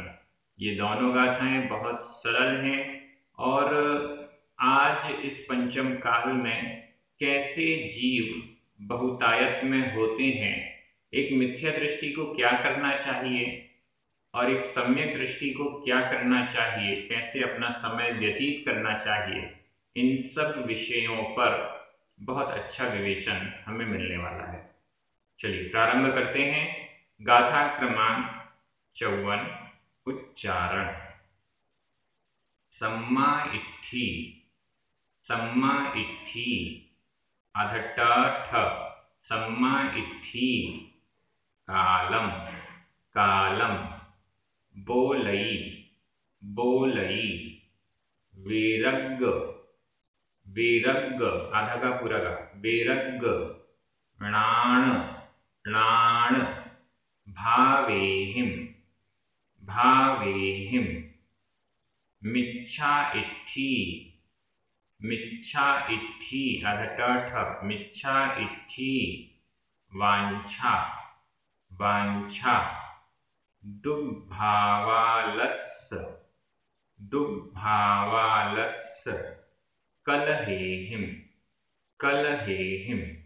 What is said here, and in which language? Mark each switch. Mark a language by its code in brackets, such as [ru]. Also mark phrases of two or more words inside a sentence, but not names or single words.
[hi] ये दोनों गाथाएं बहुत सरल हैं और आज इस पंचम काल में कैसे जीव बहुतायत में होते हैं, एक मिथ्या दृष्टि को क्या करना चाहिए और एक सम्यक दृष्टि को क्या करना चाहिए, कैसे अपना समय व्यतीत करना चाहिए, इन सब विषयों पर बहुत अच्छा विवेचन हमें मिलने वाला है। चलिए प्रारंभ करते हैं। गाथा क्रमांक 54 उच्चारण। [pra] सम्मा इट्ठी, सम्मा इट्ठी [hi] अध ठ [pra] सम्मा इट्ठी, कालम कालम, बोलई बोलई, वेरग्ग वेरग्ग [hi] आधा का पूरा का [pra] वेरग्ग, णाण णाण, भावेहिम भावेहिम, मिच्छा इट्ठी मिच्छा इट्ठी [hi] आधा ठ [pra] मिच्छा इट्ठी, वांछा वांछा, दुग्भावालस्य दुग्भावालस्य, कलहेहिम कलहेहिम।